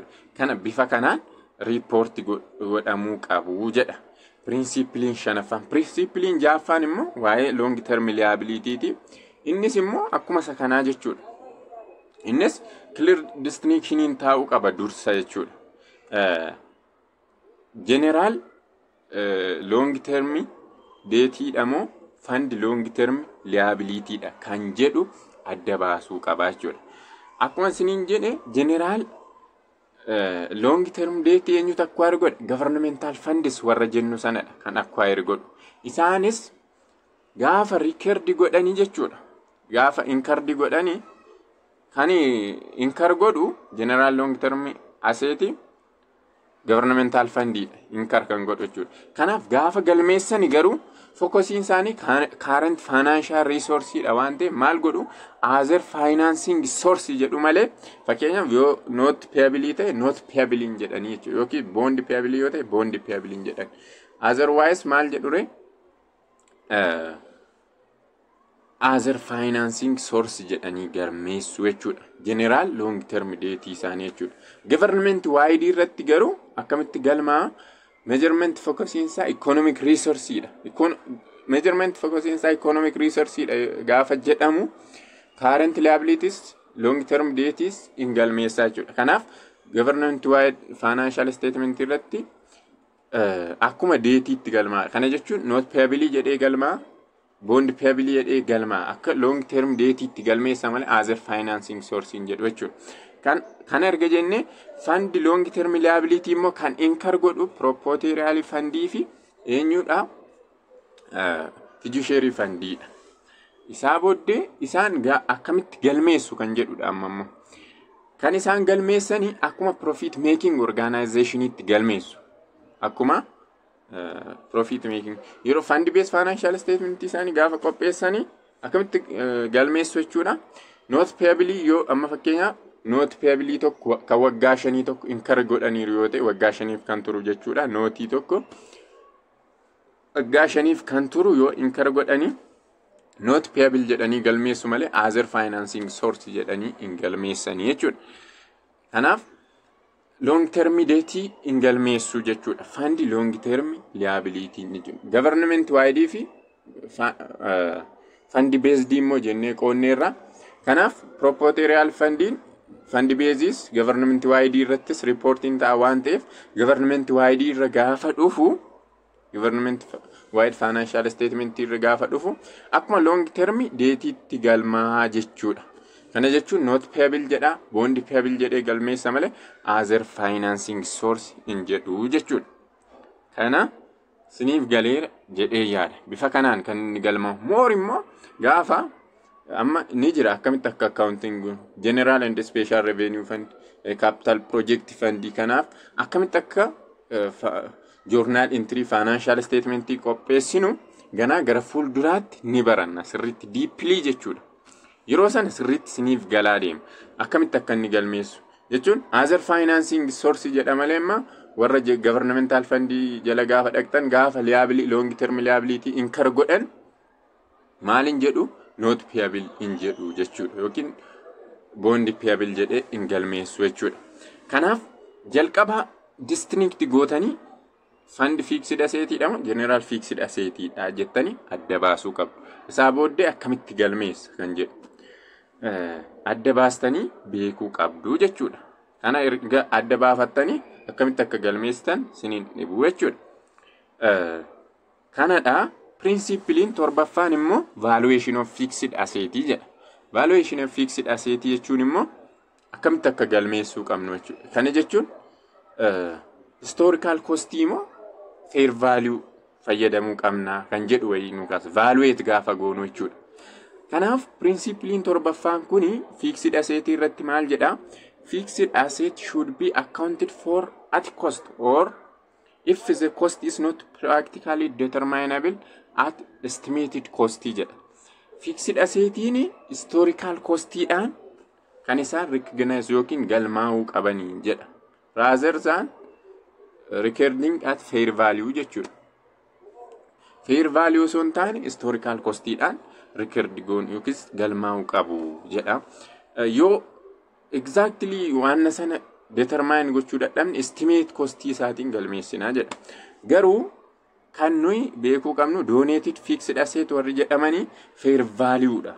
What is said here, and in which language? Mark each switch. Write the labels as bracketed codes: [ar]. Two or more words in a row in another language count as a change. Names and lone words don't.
[om] Kana bifa kanaan riippoortii godhamuu qabu jedha. Pirinsipiliin shanaffaan. Pirinsipiliin ja'affaan immoo waa'ee [en] long term liability'ti. [om] Innis immoo akkuma isa kanaa jechuudha. Innis [en] clear distinctioniin [om] taa'uu qaba dursa jechuudha. [en] General long term [om] deetiidha moo [en] fund long term liability'dha [om] kan jedhu adda baasuu qaba jechuudha. Akkuma isiniin jedhe [en] general long term [om] deetii eenyutu acquire godha? [en] Governmental funds [om] warra jennu sanadha kan acquire godhu. Isaanis gaafa record godhanii jechuudha. Gaafa incur godhanii kan incur godhu [en] general long term asset governmental fundidha [om] incur kan godhu jechuudha. Kanaaf gaafa galmeessani garuu focusing isaanii [en] current financial resource [om] dha waan ta'eef maal godhu [en] other financing source [om] jedhu malee fakkeenyaaf yoo [en] not payable [om] ta'e [en] not payable [om] jedhanii jechuudha yookiin [en] bond payable [om] yoo ta'e [en] bond payable [om] jedhan. Otherwise maal jedhure [en] other financing source [om] jedhanii galmeessu jechuudha. [en] General long term debt [om] isaanii jechuudha. [en] Government wide [om] irratti garuu akkamitti galmaa [en] measurement focusing [om] isaa [en] economic resource [om] dha. [en] Measurement focusing [om] isaa [en] economic resource [om] dha gaafa jedhamu [en] current liabilities long term debts [om] in galmeessaa jechuudha. Kanaaf [en] government wide financial statement [om] irratti akkuma deetiitti galmaa. Kana jechuun [en] not payable [om] jedhee galmaa [en] bond payable [om] jedhee galmaa akka [en] long term [om] deetiitti galmeessa malee [en] other financing source [om] jedhu jechuudha. Kan erga jenne [en] fund long term liability [om] immoo kan incur godhu propooteriyaal fandii fi eenyudha fiduciary fandiidha. Isaa booddee isaan akkamitti galmeessu kan jedhudha amma. Kan isaan galmeessanii akkuma [en] profit making organizationitti [om] galmeessu. Akkuma [en] profit making [om] yeroo [en] fund based financial statement [om] isaanii gaafa qopheessanii akkamitti galmeessu jechuudha. [en] Not payable [om] yoo amma fakkeenyaaf [en] not payable [om] tokko kan waggaa 5 tokko incur godhaniiru yoo ta'e waggaa 5 kan turu jechuudha. Nootii tokko waggaa 5 kan turu yoo incur godhanii [en] not payable [om] jedhanii galmeessu malee [en] other financing source [om] jedhanii hin galmeessanii jechuudha. Kanaaf [en] long term debt [om] hin galmeessu jechuudha. [en] Fund long term liability [om] ni jiru. [en] Government wide [om] fi [en] fund based [om] immoo jennee qoonneerra. Kanaaf propooteriyaal [en] fund basis government wide [om] irrattis reporting ta'a waan ta'eef [en] government wide [om] irra gaafa dhufu [en] government wide financial statement [om] irra gaafa dhufu akkuma [en] long term [om] deetiitti galmaa jechuudha. Kana jechuun [en] not payable [om] jedha [en] bond payable [om] jedhee galmeessa malee [en] other financing source [om] hin jedhu jechuudha. Kana siniif galeera jedhee yaada. Bifa kanaan kan inni galmaa more immoo gaafa amma ni jira akkamitti akka [en] accounting general and special revenue fund capital project fund [om] kanaaf akkamitti akka [en] journal entry financial statement [om] qopheessinu ganaa gara fuulduraatti ni baranna sirriitti deeply jechuudha. Yeroo sana sirriitti siniif galaa deema akkamitti akka inni galmeessu jechuun [en] other financing source [om] jedha malee amma warra [en] governmental fund [om] jala gaafa dhaqxan gaafa [en] liability long term liability [om] incur godhan maalin jedhu [en] not payable [om] in jedhu jechuudha yookiin [en] bond payable [om] jedhee hin galmeessu jechuudha. Kanaaf jalqaba distinct gootanii [en] fund fixed asset [om] dha [en] general fixed asset [om] dha jettanii adda baasuu qabdu. Isaa booddee akkamitti galmeessa kan jedhu adda baastanii beekuu qabdu jechuudha. Kana erga adda baafattanii akkamitti akka galmeessitan siniin dhibu jechuudha. Kanadha. Principaliin torbaffaan immoo [en] valuation of fixed asset [om] jedha. [en] Valuation of fixed asset [om] jechuun immoo akkamitti akka galmeessuu qabnu jechuudha. Kana jechuun [en] historical cost [om] immoo [en] fair value [om] fayyadamuu qabna kan jedhu wayii nu kaasa. Valuate gaafa goonu jechuudha. Kanaaf pirinsipiliin torbaffaan kuni [en] fixed asset [om] irratti maal jedha? [en] Fixed asset should be accounted for at cost or if the cost is not practically determinable at estimated cost jedha. Fixed assetiin historical costiidhaan [om] kan isaan recognize yookiin galmaa'uu qabanii jedha. [en] Rather than recording at fair value jechuudha. Fair value [om] osoo hin taane [en] historical costiidhaan [om] record goon yookiis galmaa'uu qabu jedha. Yoo exactly waan sana determine gochuu dadhabne [en] estimate costii [om] isaatiin galmeessinaa jedha. Garuu kan nuyi beekuu qabnu [en] donated fixed asset [om] warri jedhamanii [en] fair value [om] dha.